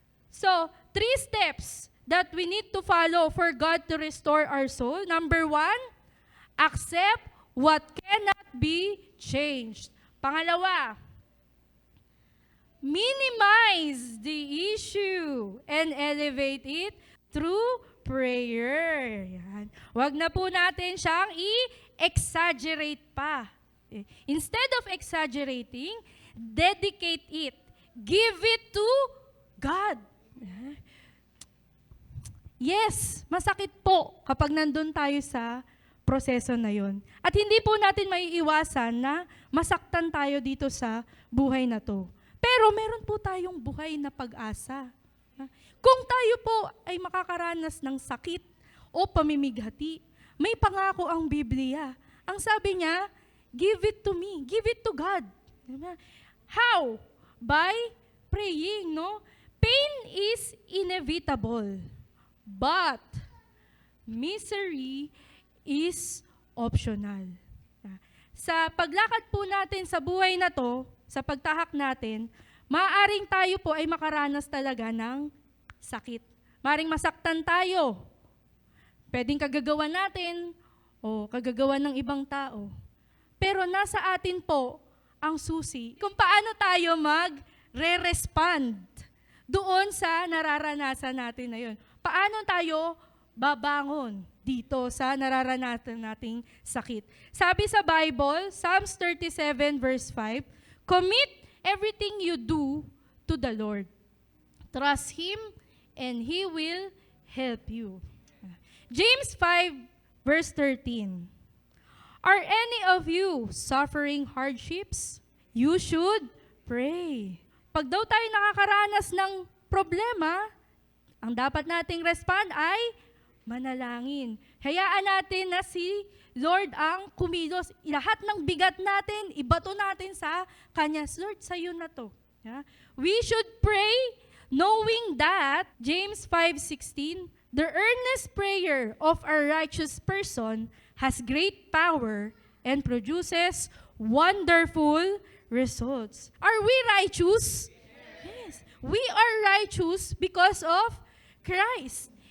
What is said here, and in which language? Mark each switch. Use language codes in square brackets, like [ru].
[en] So, 3 steps that we need to follow for God to restore our soul. Number 1, accept what cannot be changed. [tl] Pangalawa, [en] minimize the issue and elevate it through prayer. [tl] Yan. Huwag na po natin siyang i-exaggerate pa. [en] Instead of exaggerating, dedicate it. Give it to God. [tl] Yes, masakit po kapag nandun tayo sa proseso na yon. At hindi po natin maiiwasan na masaktan tayo dito sa buhay na to. Pero meron po tayong buhay na pag-asa. Kung tayo po ay makakaranas ng sakit o pamimighati, may pangako ang Biblia. Ang sabi niya, [en] give it to me, give it to God. How? By praying, no? Pain is inevitable, but misery is optional. [tl] Sa paglakad po natin sa buhay na to, sa pagtahak natin, maaaring tayo po ay makaranas talaga ng sakit. Maaaring masaktan tayo. Pwedeng kagagawa natin o kagagawa ng ibang tao. Pero nasa atin po ang susi kung paano tayo mag-re-respond doon sa nararanasan natin na yun. Paano tayo babangon dito sa nararanasan nating sakit. Sabi sa [en] Bible, Psalms 37 verse 5, commit everything you do to the Lord. Trust Him and He will help you. James 5 verse 13, are any of you suffering hardships? You should pray. [tl] Pag daw tayo nakakaranas ng problema, ang dapat nating respond ay manalangin. Hayaan natin na si Lord ang kumilos. Lahat ng bigat natin, ibato natin sa Kanya. Lord, sa'yo na to. [en] Yeah? We should pray knowing that, James 5:16, the earnest prayer of a righteous person has great power and produces wonderful results. Are we righteous? Yes. We are righteous because of Christ.